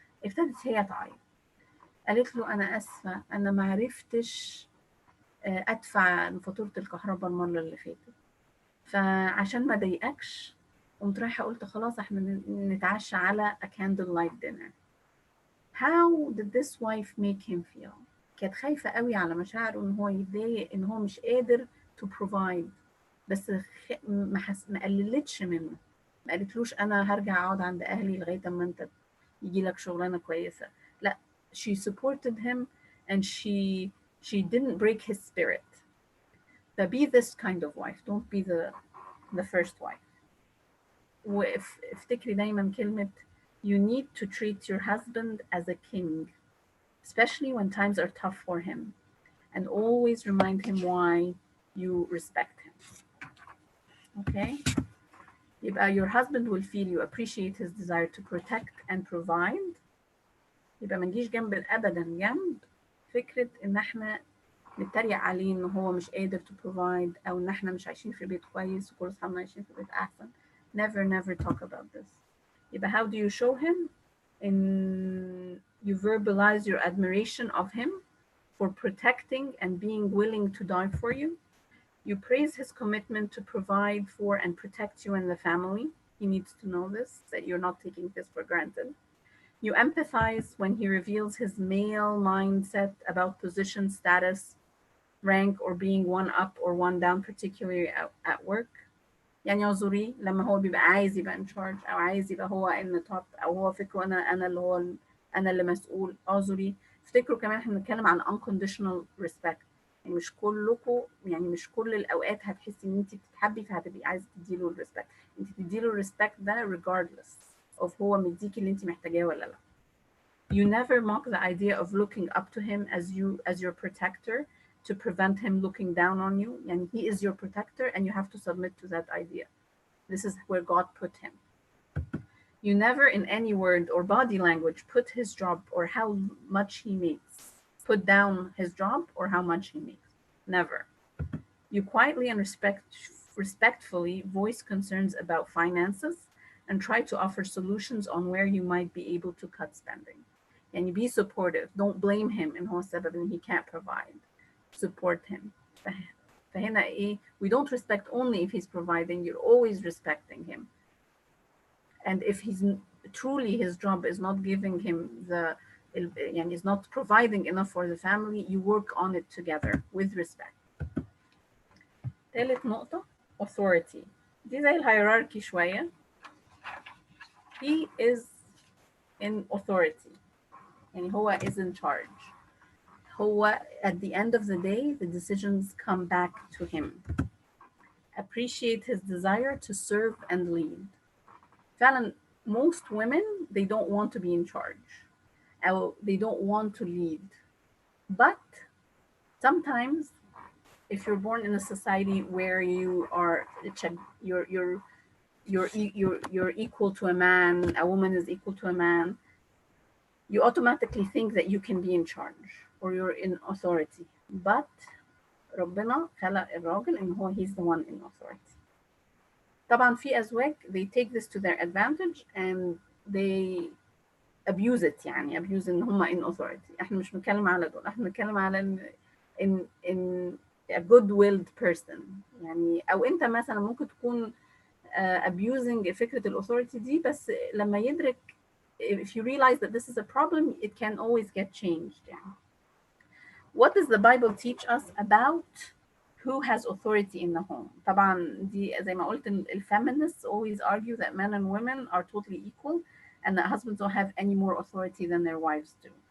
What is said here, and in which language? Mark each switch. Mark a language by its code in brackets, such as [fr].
[ar] ابتدت هي تعيط، قالت له انا اسفه انا ما عرفتش ادفع فاتوره الكهرباء المره اللي فاتت، فعشان ما ضايقكش قمت رايحه قلت خلاص احنا نتعشى على [en] a candlelight dinner. How did this wife make him feel? [ar] كانت خايفه قوي على مشاعره ان هو يتضايق ان هو مش قادر [en] to provide، [ar] بس ما قللتش منه، ما قالتلوش انا هرجع اقعد عند اهلي لغايه اما انت يجي لك شغلانه كويسه، لا [en] she supported him and she didn't break his spirit. But be this kind of wife, don't be the first wife. [ar] وافتكري دايما كلمة [en] you need to treat your husband as a king, especially when times are tough for him, and always remind him why you respect him. Okay? [ar] يبقى [en] your husband will feel you appreciate his desire to protect and provide. [ar] يبقى ما نجيش أبدا جنب فكرة إن إحنا نتريق عليه إن هو مش قادر [en] to provide، [ar] أو إن إحنا مش عايشين في بيت كويس وكل أصحابنا عايشين في بيت أحسن. [en] Never talk about this. [ar] يبقى [en] how do you show him؟ In you verbalize your admiration of him for protecting and being willing to die for you. You praise his commitment to provide for and protect you and the family. He needs to know this, that you're not taking this for granted. You empathize when he reveals his male mindset about position, status, rank, or being one up or one down, particularly at work. [ar] يعني اعذري لما هو بيبقى عايز يبقى in charge، او عايز يبقى هو [en] in the top، [ar] او هو فكره انا اللي هو انا اللي مسؤول. اعذري، افتكروا كمان احنا بنتكلم عن [en] unconditional respect. [ar] يعني مش كلكم، يعني مش كل الاوقات هتحسي ان انت بتتحبي فهتبقي عايزه تديله الريسبكت. انت تديله الريسبكت ده [en] regardless of [ar] هو مديكي اللي انت محتاجاه ولا لا. [en] You never mock the idea of looking up to him as your protector to prevent him looking down on you. And he is your protector and you have to submit to that idea. This is where God put him. You never in any word or body language put his job or how much he makes. Put down his job or how much he makes. Never. You quietly and respectfully voice concerns about finances and try to offer solutions on where you might be able to cut spending. And be supportive. Don't blame him in [ar] هو السبب ان [en] he can't provide. Support him. [ar] فهنا ايه؟ [en] We don't respect only if he's providing. You're always respecting him. And if he's truly his job is not giving him the [ar] يعني [en] is not providing enough for the family, you work on it together with respect. [ar] ثالث نقطة authority. دي زي الهيراركي شوية. [en] He is in authority. [ar] يعني هو [en] is in charge. هو at the end of the day the decisions come back to him. Appreciate his desire to serve and lead. [ar] فعلا [en] most women they don't want to be in charge or they don't want to lead, but sometimes if you're born in a society where you are you're equal to a man, a woman is equal to a man, you automatically think that you can be in charge or you're in authority. But [ar] ربنا خلق الراجل ان هو [en] he's the one in authority. [ar] طبعا في أزواج [en] they take this to their advantage and they abuse it. [ar] يعني abuse ان هم [en] in authority. [ar] احنا مش بنتكلم على دول، احنا بنتكلم على [en] in a good-willed person. [ar] يعني او انت مثلا ممكن تكون abusing فكرة الauthority دي، بس لما يدرك [en] if you realize that this is a problem it can always get changed. [ar] يعني [en] what does the Bible teach us about who has authority in the home؟ [ar] طبعا دي زي ما قلت ال [en] feminists always argue that men and women are totally equal and that husbands don't have any more authority than their wives do.